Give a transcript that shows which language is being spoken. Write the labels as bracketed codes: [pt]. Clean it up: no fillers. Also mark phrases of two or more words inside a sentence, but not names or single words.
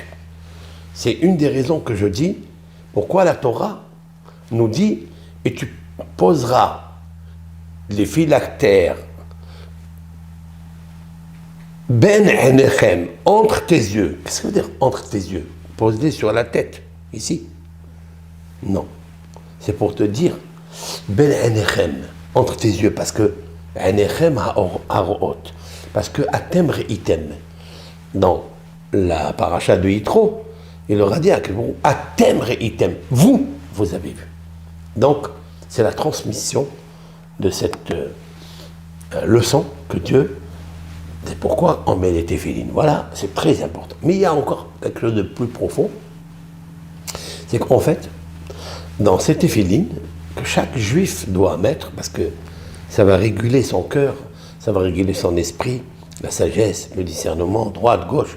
[fr] C'est une des raisons que je dis, pourquoi la Torah nous dit, et tu poseras les phylactères, [he] בין עיניכם, [fr] entre tes yeux. Qu'est-ce que ça veut dire entre tes yeux? Pose-les sur la tête, ici. Non. C'est pour te dire, [he] בין עיניכם, [fr] entre tes yeux, parce que [he] עיניכם האורות, [fr] parce que [he] אתם ראיתם, [fr] dans la paracha de Yitro, il leur a dit à [he] אתם ראיתם, [fr] vous avez vu. Donc, c'est la transmission de cette leçon que Dieu. C'est pourquoi on met les téphilines. Voilà, c'est très important. Mais il y a encore quelque chose de plus profond. C'est qu'en fait, dans ces téphilines, que chaque juif doit mettre, parce que ça va réguler son cœur, ça va réguler son esprit, la sagesse, le discernement, droite, gauche.